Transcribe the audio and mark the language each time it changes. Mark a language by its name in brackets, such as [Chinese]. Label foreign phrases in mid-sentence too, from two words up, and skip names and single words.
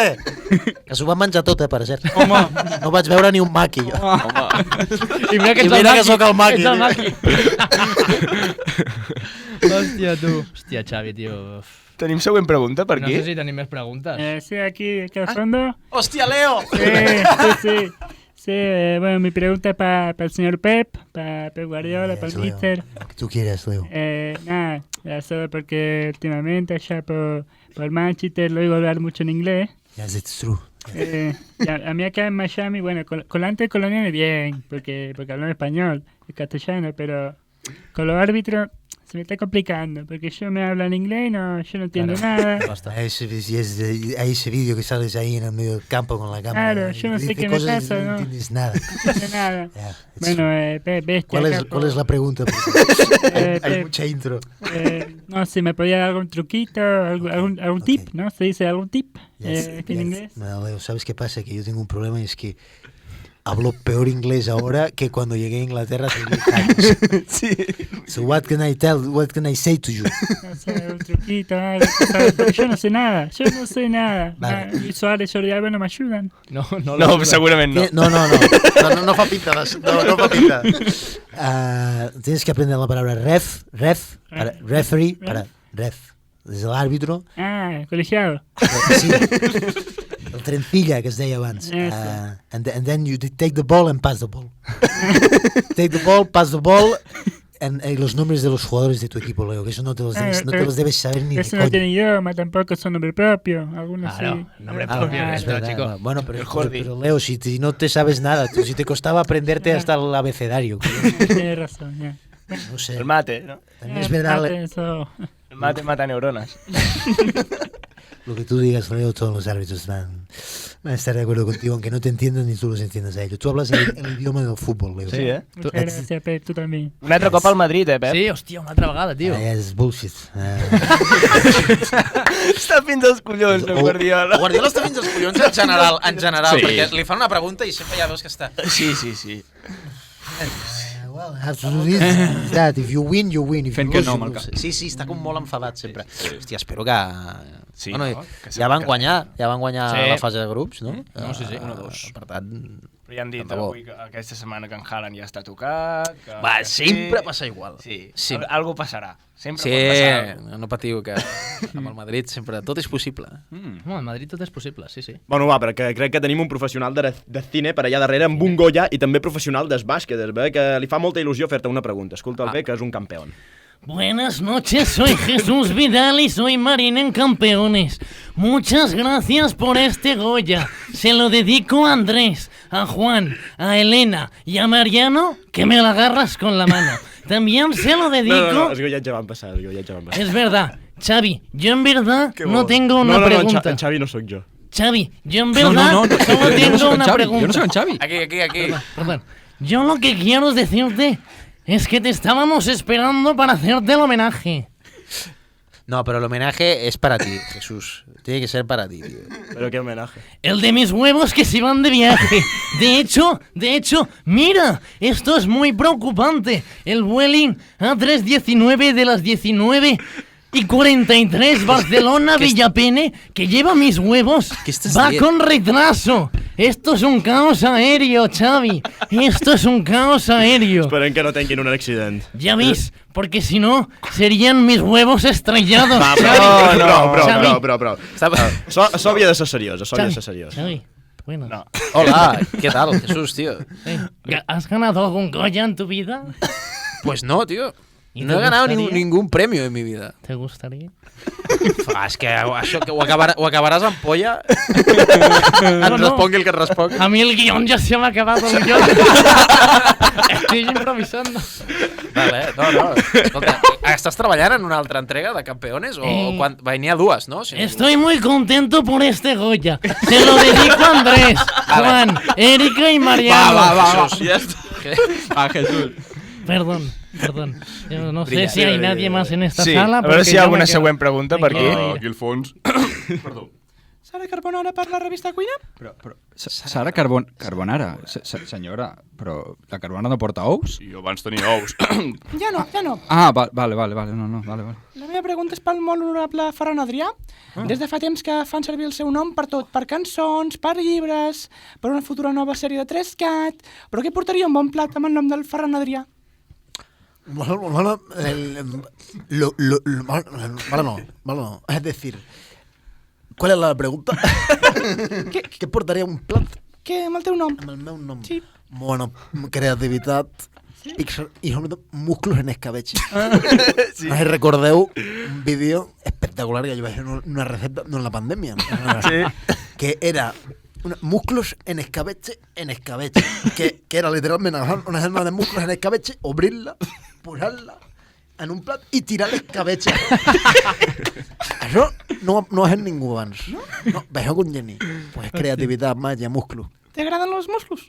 [Catalan] Que s'ho van menjar tot, per cert. Home! No vaig veure ni un maqui, jo. I mira que sóc el maqui. Ets el maqui. Hòstia, tu. Hòstia, Xavi, tio. Tenim següent pregunta per aquí? No sé si tenim més preguntes. [Spanish] Sí, aquí al fondo. ¡Hostia, Leo! Sí. Sí, bueno, mi pregunta es para el señor Pep, para Pep Guardiola, para el míster. Lo que tú quieras, Leo. Nada, solo porque últimamente allá por Manchester lo oigo hablar mucho en inglés. [English] Yes, it's true. [Spanish] A mí acá en Miami, bueno, con la antes colonial bien, porque hablo en español, en castellano, pero con los árbitros se me está complicando, porque yo me hablo en inglés, yo no entiendo nada. Hay ese vídeo que sales ahí en el medio del campo con la cámara. Claro, yo no sé qué me pasa, ¿no? No entiendes nada. No entiendo nada. Bueno, bestia. ¿Cuál es la pregunta? Hay mucha intro. No, si me podía dar algún truquito, algún tip, ¿no? ¿Se dice algún tip en inglés? No, Leo, ¿sabes qué pasa? Que yo tengo un problema y es que hablo peor inglés ahora que cuando llegué a Inglaterra hace 10 años. Sí. [English] So what can I say to you? [Spanish] No sé, un truquito, algo, porque yo no sé nada. Vale. Luis Suárez y Jordi Alba no me ayudan. [Catalan] No, segurament no. No fa pinta. No fa pinta. [Spanish] Tienes que aprender la palabra para referee, para ref. [Catalan] Des de l'àrbitro. [Spanish] Colegiado. Sí. [Catalan] El trencilla, que es deia abans. [English] And then you take the ball and pass the ball. Take the ball, pass the ball, [Spanish] y los nombres de los jugadores de tu equipo, Leo, que eso no te los debes saber ni de eso no tiene idioma, tampoco son nombre propio. Algunos sí. Nombre propio, es verdad, chico. Bueno, pero Leo, si no te sabes nada, si te costaba aprenderte hasta el abecedario. Tienes razón, ya. No sé. El mate, ¿no? Es verdad. El mate mata neuronas. Lo que tú digas, Leo, todos los árbitros van a estar de acuerdo contigo, aunque no te entiendan ni tú los entiendas a ellos. Tú hablas el idioma del fútbol, Leo. Sí, Muchas gracias, Pep, tú también. [Catalan] Un altre cop al Madrid, Pep? Sí, hòstia, una altra vegada, tio. És bullshit. Està fins als collons, el Guardiola. El Guardiola està fins als collons en general, Sí. perquè li fan una pregunta i sempre ja veus que està... Sí. [English] Well, have to do this. That. If you win, you win. If [Catalan] Fent [English] you [Catalan] que [English] lose, [Catalan] no [English] you [Catalan] amb el [English] lose. [Catalan] cap. Sí, està com molt enfadat sempre. Hòstia, espero que... Sí, bueno, no? Que ja van guanyar Sí. la fase de grups, no? No, sí, 1-2. Per tant... Però ja han dit tant de bo. avui que aquesta setmana que en Haaland ja està tocat. Va, sempre passa igual. Sí, Sempre. algo passarà. Sempre Sí, pot passar alguna no patiu, que amb el Madrid sempre tot és possible. Al Madrid tot és possible, sí. Bueno, va, perquè crec que tenim un professional de cine per allà darrere, amb un Goya, i també professional d'esbàsquet, que li fa molta il·lusió fer-te una pregunta. Escolta el bé, que és un campeón. [Spanish] Buenas noches, soy Jesús Vidal y soy Marín en Campeones. Muchas gracias por este Goya. Se lo dedico a Andrés, a Juan, a Elena y a Mariano, que me la agarras con la mano. También se lo dedico... [Catalan] No, els Goyats ja van passar, [Spanish] Es verdad, Xavi, yo en verdad no tengo una pregunta. [Catalan] en Xavi no sóc jo. Xavi, [Spanish] yo en verdad solo tengo una pregunta. Yo no soy en Xavi. Aquí. Perdón. Yo lo que quiero decirte es que te estábamos esperando para hacerte el homenaje. No, pero el homenaje es para ti, Jesús. Tiene que ser para ti, tío. Pero qué homenaje. El de mis huevos que se van de viaje. De hecho, mira, esto es muy preocupante. El Vueling A319 de las 19:43 Barcelona-Villapene, que lleva mis huevos, va con retraso. Esto es un caos aéreo, Xavi. Esto es un caos aéreo. [Catalan] Esperem que no tinguin un accident. [Spanish] Ya ves, porque si no, serían mis huevos estrellados. [Catalan] Va, Xavi. prou. Això havia de ser seriós, Xavi. [Spanish] Buenas. No. Hola, ¿qué tal, Jesús, tío? ¿Has ganado algún Goya en tu vida? Pues no, tío. ¿Y No te he ganado gustaría? ningún premio en mi vida. ¿Te gustaría? [Catalan] És que això que ho acabaràs amb polla. No, no. Respongui el que et respongui. [Spanish] A mí el guión ya se me ha acabado el guión. Estoy improvisando. Vale, no. [Catalan] Escolta, estàs treballant en una altra entrega de Campeones? O n'hi ha dues, no? [Spanish] Estoy muy contento por este Goya. Se lo dedico a Andrés, Juan, Erika y Mariano. Va. Jesús. Perdón. Yo no sé Brilla. si hay nadie más en esta Sí, sala. [Catalan] a veure si hi ha [Spanish] yo [Catalan] alguna [Spanish] me quedo- [Catalan] següent pregunta per aquí. Aquí al fons. Perdó. Sara Carbonara per la revista Cuina? Però Sara Carbonara, senyora, però la carbonara no porta ous? Sí, abans tenia ous. Ja no. Ah, vale, no, vale. La meva pregunta és pel molt honorable Ferran Adrià. Des de fa temps que fan servir el seu nom per tot, per cançons, per llibres, per una futura nova sèrie de 3CAT... Però què portaria un bon plat amb el nom del Ferran Adrià? Bueno, no. [Spanish] Es decir, ¿cuál es la pregunta? [Catalan] ¿Qué portaria un plat? Què, amb el teu nom? Amb el meu nom? Sí. Bueno, creativitat, Pixar i sobretot musclos en escabeche. Sí. No sé si recordeu un vídeo espectacular que [Spanish] yo hice una receta, no en la pandemia, que era músculos en escabeche, [Catalan] que era literalment agafar una germa de [Spanish] músculos en escabeche, [Catalan] obrir-la, posar-la en un plat i tirar l'escabeche. Això no ho ha fet ningú abans. No, això con Jenny. Pues creativitat, màgia, músculo. T'agraden els musclos?